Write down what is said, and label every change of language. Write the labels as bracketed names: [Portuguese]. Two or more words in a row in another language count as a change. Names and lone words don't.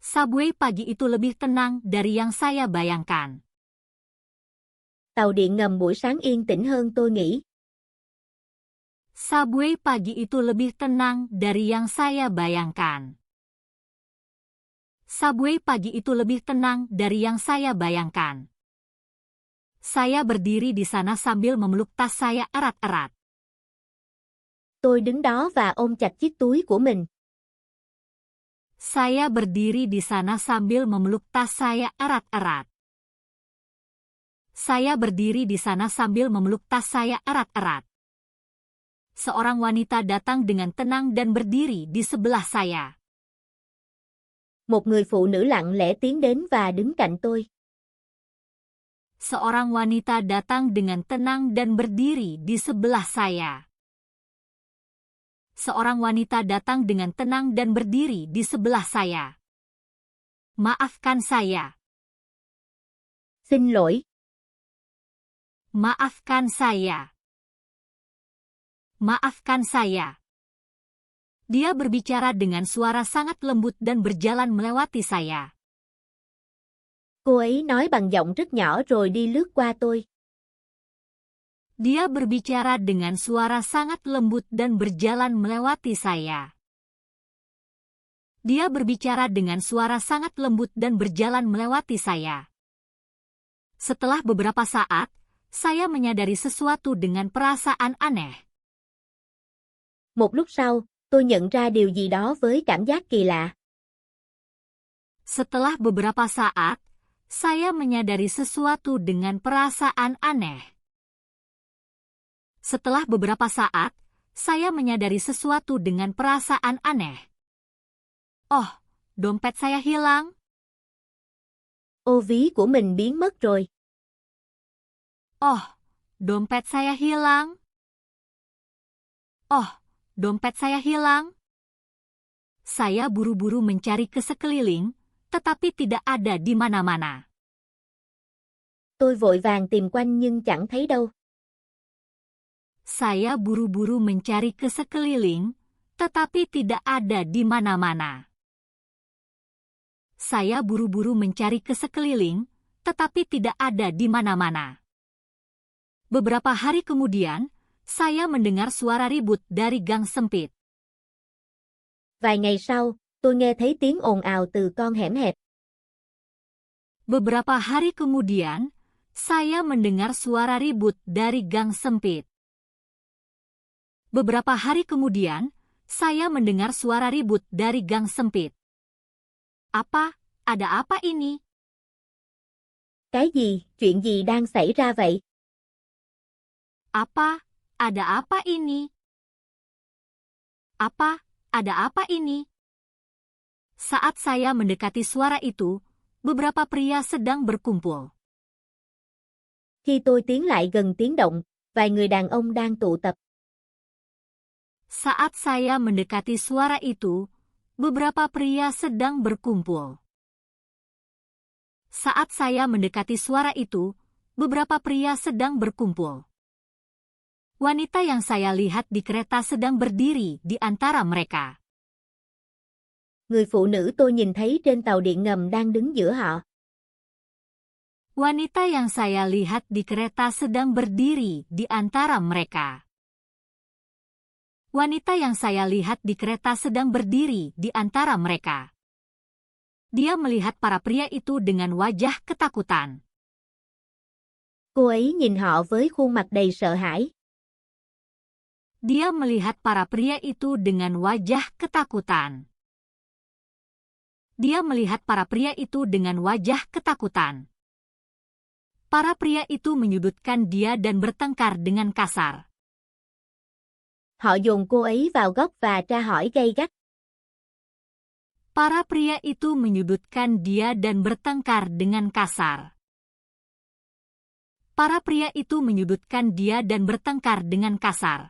[Indonesian] Subway pagi itu lebih tenang dari yang saya bayangkan. [Vietnamese] Tàu điện ngầm buổi sáng yên tĩnh hơn tôi nghĩ. [Indonesian] Subway pagi itu lebih tenang dari yang saya bayangkan. Subway pagi itu lebih tenang dari yang saya bayangkan. Saya berdiri di sana sambil memeluk tas saya erat-erat. [Vietnamese] Tôi đứng đó và ôm chặt chiếc túi của mình. [Indonesian] Saya berdiri di sana sambil memeluk tas saya erat-erat. Saya berdiri di sana sambil memeluk tas saya erat-erat. Seorang wanita datang dengan tenang dan berdiri di sebelah saya. [Vietnamese] Một người phụ nữ lặng lẽ tiến đến và đứng cạnh tôi. [Indonesian] Seorang wanita datang dengan tenang dan berdiri di sebelah saya. Seorang wanita datang dengan tenang dan berdiri di sebelah saya. Maafkan saya. [Vietnamese] Xin lỗi. [Indonesian] Maafkan saya. Maafkan saya. Dia berbicara dengan suara sangat lembut dan berjalan melewati saya. [Vietnamese] Cô ấy nói bằng giọng rất nhỏ rồi đi lướt qua tôi. [Indonesian] Dia berbicara dengan suara sangat lembut dan berjalan melewati saya. Dia berbicara dengan suara sangat lembut dan berjalan melewati saya. Setelah beberapa saat, saya menyadari sesuatu dengan perasaan aneh. [Vietnamese] Một lúc sau, tôi nhận ra điều gì đó với cảm giác kỳ lạ. [Indonesian] Setelah beberapa saat, saya menyadari sesuatu dengan perasaan aneh. Setelah beberapa saat, saya menyadari sesuatu dengan perasaan aneh. Oh, dompet saya hilang. [Vietnamese] Ô ví của mình biến mất rồi. [Indonesian] Oh, dompet saya hilang. Oh, dompet saya hilang. Saya buru-buru mencari ke sekeliling, tetapi tidak ada di mana-mana. [Vietnamese] Tôi vội vàng tìm quanh nhưng chẳng thấy đâu. [Indonesian] Saya buru-buru mencari ke sekeliling, tetapi tidak ada di mana-mana. Saya buru-buru mencari ke sekeliling, tetapi tidak ada di mana-mana. Beberapa hari kemudian, saya mendengar suara ribut dari gang sempit. [Vietnamese] Vài ngày sau, tôi nghe thấy tiếng ồn ào từ con hẻm hẹp. [Indonesian] Beberapa hari kemudian, saya mendengar suara ribut dari gang sempit. Beberapa hari kemudian, saya mendengar suara ribut dari gang sempit. Apa? Ada apa ini? [Vietnamese] Cái gì? Chuyện gì đang xảy ra vậy? [Indonesian] Apa? Ada apa ini? Apa? Ada apa ini? Saat saya mendekati suara itu, beberapa pria sedang berkumpul. [Vietnamese] Khi tôi tiến lại gần tiếng động, vài người đàn ông đang tụ tập. [Indonesian] Saat saya mendekati suara itu, beberapa pria sedang berkumpul. Saat saya mendekati suara itu, beberapa pria sedang berkumpul. Wanita yang saya lihat di kereta sedang berdiri di antara mereka. [Vietnamese] Người phụ nữ tôi nhìn thấy trên tàu điện ngầm đang đứng giữa họ. [Indonesian] Wanita yang saya lihat di kereta sedang berdiri di antara mereka. Wanita yang saya lihat di kereta sedang berdiri di antara mereka. Dia melihat para pria itu dengan wajah ketakutan. [Vietnamese] Cô ấy nhìn họ với khuôn mặt đầy sợ hãi. [Indonesian] Dia melihat para pria itu dengan wajah ketakutan. Dia melihat para pria itu dengan wajah ketakutan. Para pria itu menyudutkan dia dan bertengkar dengan kasar. [Vietnamese] Họ dồn cô ấy vào góc và tra hỏi gay gắt. [Indonesian] Para pria itu menyudutkan dia dan bertengkar dengan kasar. Para pria itu menyudutkan dia dan bertengkar dengan kasar.